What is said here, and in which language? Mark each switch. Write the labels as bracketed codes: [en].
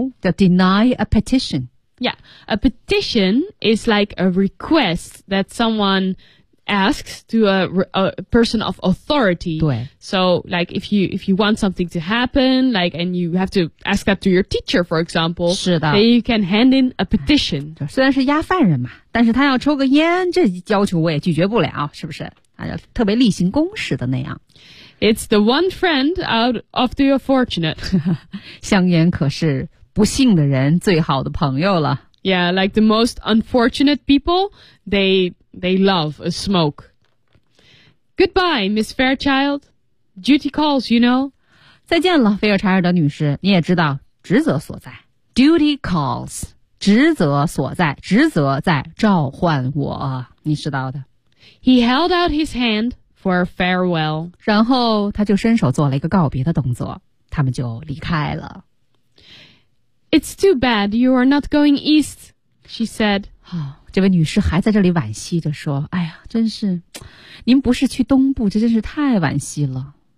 [en] The deny a petition. Yeah, a petition is like a request that someone asks to a person of authority. [zh] 对。 [en] So, like, if you want something to happen, like, and you have to ask that to your teacher, for example. [zh] 是的。 [en] Then you can hand in a petition. [zh] 虽然是押犯人嘛，但是他要抽个烟，这要求我也拒绝不了，是不是？特别例行公事的那样。 [en] It's the one friend out of the unfortunate. [zh] 香烟可是不幸的人最好的朋友了。 [en] Yeah, like the most unfortunate people, they love a smoke. Goodbye, Miss Fairchild. Duty calls, you know. [zh] 再见了，菲尔柴尔德女士。你也知道，职责所在。 [en] Duty calls, [zh] 职责所在，职责在召唤我。你知道的。 [en] He held out his hand for a farewell. [zh] 然后他就伸手做了一个告别的动作，他们就离开了。 [en] It's too bad you are not going east, she said. [zh] 这位女士还在这里惋惜着说，哎呀，真是，您不是去东部，这真是太惋惜了。